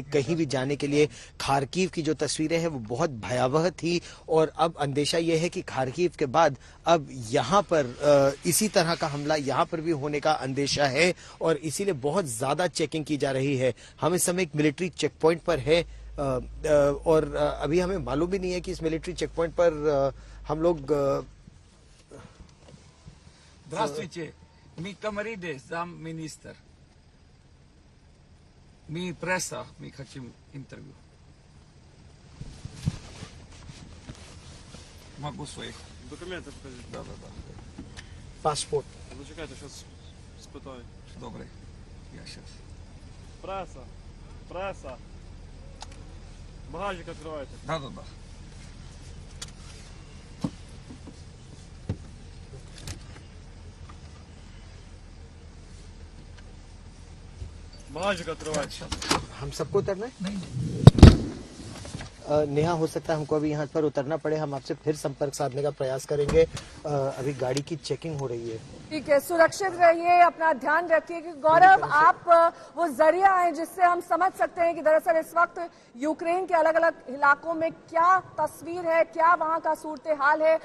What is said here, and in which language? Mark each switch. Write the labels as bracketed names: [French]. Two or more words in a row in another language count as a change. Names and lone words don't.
[Hindi] कहीं भी जाने के लिए खार्किव की जो तस्वीरें हैं वो बहुत भयावह थी और अब अंदेशा ये है कि खार्किव के बाद अब यहाँ पर इसी तरह का हमला यहाँ पर भी होने का अंदेशा है और इसीलिए बहुत ज्यादा चेकिंग की जा रही है। हम इस समय एक [English] military check point [Hindi] पर है और अभी हमें मालूम भी नहीं है कि इस [English] military check point [Hindi] पर हम लोग [Russian] Здравствуйте, ми Камариде, замминистр. Мы пресса, мы хотим интервью. Могу своих. [Ukrainian] Документи покажіть. [Russian] Да. [Hindi] पासपोर्ट। [Ukrainian] Зачекайте, зараз спитаю. [Russian] Добре, я сейчас. [Ukrainian] Преса. Багажник відкривайте. [Russian] Да. [Ukrainian] Багажник відкривайте. [Russian] Сейчас. [Hindi] हम सबको उतरना है? नहीं. नेहा, हो सकता है हमको अभी यहाँ पर उतरना पड़े। हम आपसे फिर संपर्क साधने का प्रयास करेंगे। अभी गाड़ी की चेकिंग हो रही है। ठीक है, सुरक्षित रहिए, अपना ध्यान रखिए। कि गौरव, आप वो जरिया है जिससे हम समझ सकते हैं कि दरअसल इस वक्त यूक्रेन के अलग अलग इलाकों में क्या तस्वीर है, क्या वहां का सूरत हाल है।